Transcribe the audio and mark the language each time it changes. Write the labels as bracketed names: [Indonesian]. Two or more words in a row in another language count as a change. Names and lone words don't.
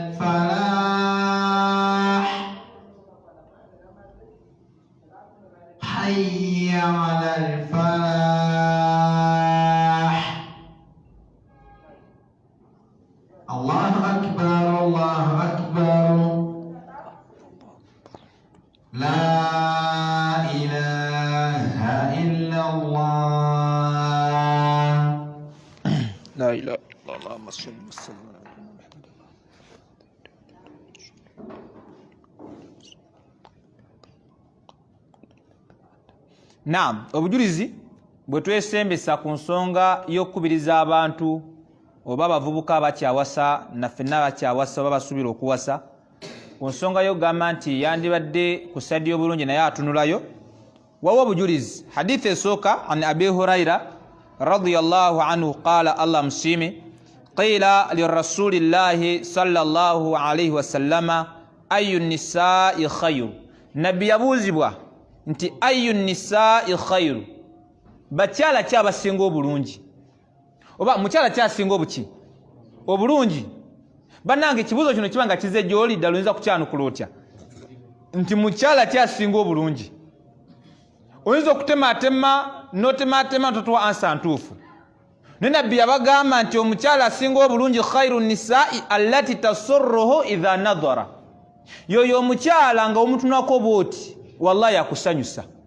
[Arabic] الفلاح حي على الفلاح الله أكبر الله أكبر لا إله إلا الله لا إله إلا الله اللهم صل وسلم على محمد [Ganda] Naam obujulizi bwe twesembesa ku nsonga y'okubiriza abantu oba abavubuka abakyawasa naffe n'abakyawasa oba basuubira okuwasa ku nsonga y'ogamba nti yandibadde ku sayidi y'obulungi naye atunulayo wawa obujulizi hadithi esooka [Arabic] عن أبي هريرة رضي الله عنه قال [Ganda] allah musiime qila [Arabic] لرسول الله صلى الله عليه وسلم أي النساء خير [Ganda] nabbi yabuuzibwa nti [Arabic] أي النساء خير [Ganda] bakyala ki abasinga obulungi oba mukyala kyasinga obuki obulungi bannange ekibuuzo kino kiba nga kize gy'oli ddala oyinza kukyanukula otya nti mukyala kyasinga obulungi oyinza okutematema notematema totuwa ansa ntuufu naye nabbi yabagamba nti omukyala asinga obulungi [Arabic] خير النساء التي تسره إذا نظر [Ganda] yoyo omukyala nga omutunako bwoti wallahi akusanyusa